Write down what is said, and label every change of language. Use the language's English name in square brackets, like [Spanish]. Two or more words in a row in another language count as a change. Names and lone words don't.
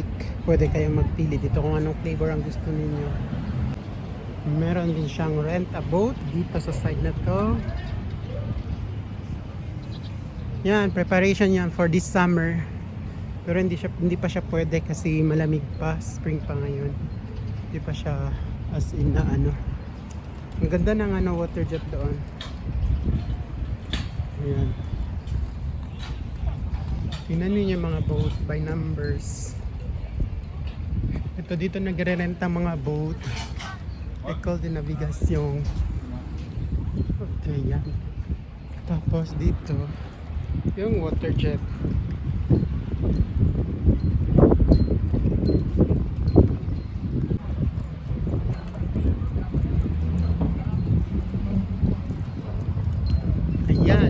[Filipino] Pwede kayong magpili dito kung anong flavor ang gusto ninyo. Meron din siyang [English] rent a boat [Filipino] dito sa side na to. Yan, preparation yan [English] for this summer. [Filipino] Pero hindi pa siya pwede kasi malamig pa, spring pa ngayon. Hindi pa siya [English] as in [Filipino] na ano. Ang ganda ng ano, [English] water jet [Filipino] doon. Ayan. Tingnan niyo yung mga [English] boat by numbers. [Filipino] Ito dito nagre-renta mga boat. École de Navigation. Okay, yan. Tapos dito, yung [English] water jet. [Filipino] Ayan.